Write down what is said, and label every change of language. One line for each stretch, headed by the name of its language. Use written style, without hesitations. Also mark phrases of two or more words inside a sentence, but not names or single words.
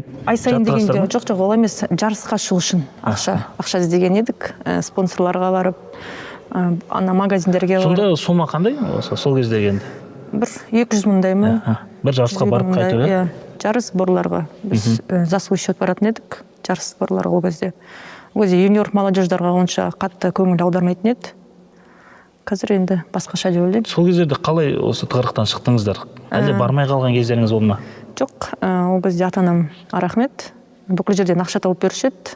Kazakh: ай сайын дегенде жоқ, ол емес, жарысқа шығу үшін ақша іздеген едік, спонсорларға барып, ана магазиндерге барып. Сонда сома қандай сол кезде енді? Бір 200 мыңдай ма? Бір жарысқа барып қайту, иә? Жарыс борларға. Біз
Russian: за свой счет
Kazakh: баратын едік, жарыс борларға ол кезде. Ол кезде юниор молодеждарға онша қатты көңіл аудармайтын еді. Қазір енді басқаша деп ойлаймын. Сол кездерде қалай осы тығырықтан шықтыңыздар? Әлде бармай қалған кездеріңіз болды ма? Жоқ, ол кезде ата-анам рахмет. Бүкіл жерден ақша тауып беруші еді.